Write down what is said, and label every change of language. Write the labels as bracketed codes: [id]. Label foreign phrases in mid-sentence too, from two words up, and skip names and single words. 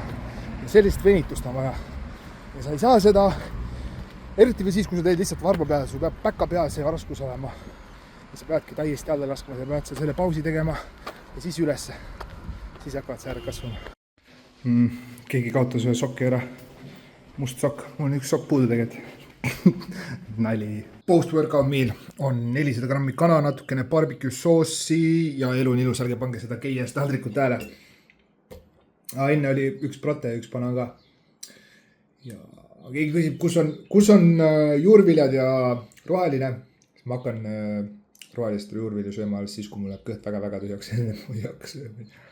[et] Ja sellist venitust on vaja. Ja sa ei saa seda, eriti või siis, kui sa teed lihtsalt varba peale, sul peab päka peal see raskus olema. Ja sa peadki täiesti alla laskma, sa pead selle pausi tegema ja siis ülesse. Siis hakkavad säärad kasvama. Keegi kaotas ühe sokki ära. Must sokk. Mul on üks sokk puudu tegelikult. Nali. [en] Post-workout meal [et] on 400 grammi kana, natukene barbecue soossi ja elu on ilus, ärge pange seda KS taldrikut ääle. Enne oli üks prote ja üks banan ka. Ja keegi küsib, kus on juurviljad ja roheline. Ma hakkan rohelist juurvilju sööma alles siis, kui mul läheb kõht väga-väga tühjaks.